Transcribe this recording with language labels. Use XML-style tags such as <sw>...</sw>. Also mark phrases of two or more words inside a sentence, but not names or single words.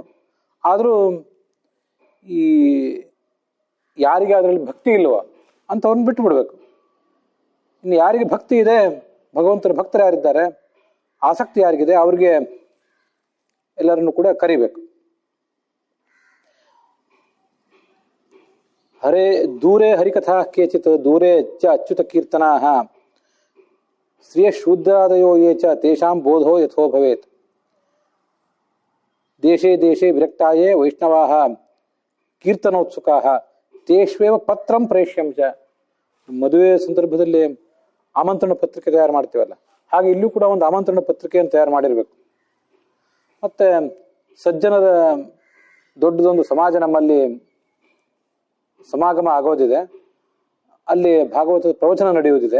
<kn>ಆದರೂ ಈ ಯಾರಿಗೆ ಅದರಲ್ಲಿ ಭಕ್ತಿ ಇಲ್ವೋ ಅಂಥವ್ರನ್ನ ಬಿಟ್ಟು ಬಿಡಬೇಕು. ಇನ್ನು ಯಾರಿಗೆ ಭಕ್ತಿ ಇದೆ, ಭಗವಂತನ ಭಕ್ತರು ಯಾರಿದ್ದಾರೆ, ಆಸಕ್ತಿ ಯಾರಿಗಿದೆ, ಅವ್ರಿಗೆ ಎಲ್ಲರನ್ನು ಕೂಡ ಕರಿಬೇಕು.</kn> <sa>ಹರೇ ದೂರೇ ಹರಿಕಥಾ ಕೇಚಿತ್ ದೂರೇ ಚ ಅಚ್ಯುತ ಕೀರ್ತನಾ ಶ್ರಿಯ ಶೂದ್ರಾದಯೋ ಯೇ ಚ ತೇಷಾಂ ಬೋಧೋ ಯಥೋ ಭವೇತ್. ದೇಶೇ ದೇಶೇ ವಿರಕ್ತಾಯೇ ವೈಷ್ಣವಾಃ ಕೀರ್ತನೋತ್ಸುಕಾಃ ತೇಷ್ವೇವ ಪತ್ರಂ ಪ್ರೇಷ್ಯಂ ಚ.</sa> <kn>ಮದುವೆ ಸಂದರ್ಭದಲ್ಲಿ ಆಮಂತ್ರಣ ಪತ್ರಿಕೆ ತಯಾರು ಮಾಡ್ತೀವಲ್ಲ, ಹಾಗೆ ಇಲ್ಲೂ ಕೂಡ ಒಂದು ಆಮಂತ್ರಣ ಪತ್ರಿಕೆಯನ್ನು ತಯಾರು ಮಾಡಿರ್ಬೇಕು. ಮತ್ತೆ ಸಜ್ಜನರ ದೊಡ್ಡದೊಂದು ಸಮಾಜ ನಮ್ಮಲ್ಲಿ ಸಮಾಗಮ ಆಗೋದಿದೆ, ಅಲ್ಲಿ ಭಾಗವತದ ಪ್ರವಚನ ನಡೆಯುವುದಿದೆ.</kn>